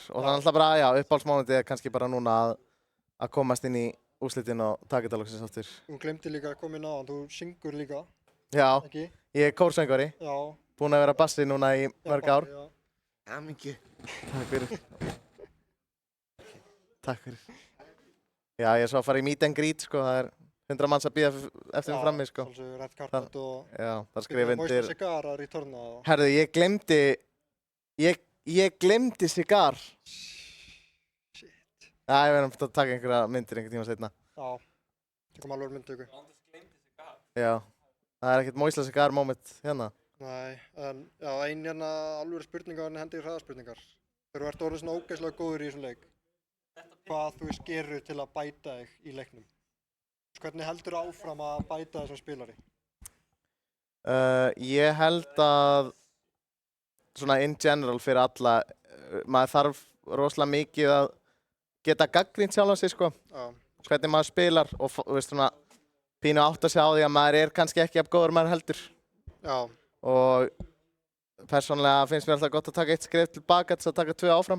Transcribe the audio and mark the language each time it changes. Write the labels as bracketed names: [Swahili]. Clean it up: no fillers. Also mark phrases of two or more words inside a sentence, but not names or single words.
[Icelandic] Og þannig alltaf bara, já, uppáhaldsmomentið kannski bara núna að komast inn í úrslitin og taka þetta loksins aftur. Þú glemdi líka að koma inn á hann, þú syngur líka. Já, ekki? Ég er kórsöngvari. Já. Búinn að vera bassi núna í mörg ár. Já, mikið. Takk fyrir. Takk fyrir. Já, ég er svo að fara í [English] meet and greet, [Icelandic] sko. Það 100 manns að bíða eftir mig frammi, sko. Já, [English] red carpet [Icelandic] og... Já, það skrifa undir... Moista Cigar að returna. Herðu, ég glemdi Cigar. Shit. Já, ég verðum að taka einhverja myndir einhvern tíma seinna. Já, tökum alveg myndtöku. Já, það ekkert Moista Cigar moment hérna. Nei, en já, hérna alveg spurningar en hendi hraðaspurningar. Þegar þú ert orðið svona ógeðslega góður í þessum leik, hvað þú gerur til að bæta þig í leiknum? Hvernig heldur þú áfram að bæta þig sem spilari? Ég held að svona [English] in general [Icelandic] fyrir alla, maður þarf rosalega mikið að geta gagnrýnt sjálfan sig, sko. Já. Hvernig maður spilar og þú veist svona pínu átt að sjá því að maður er kannski ekki jafn góður maður heldur. Já. Og persónulega finnst mér alltaf gott að taka 1 skref tilbaka til að taka 2 áfram.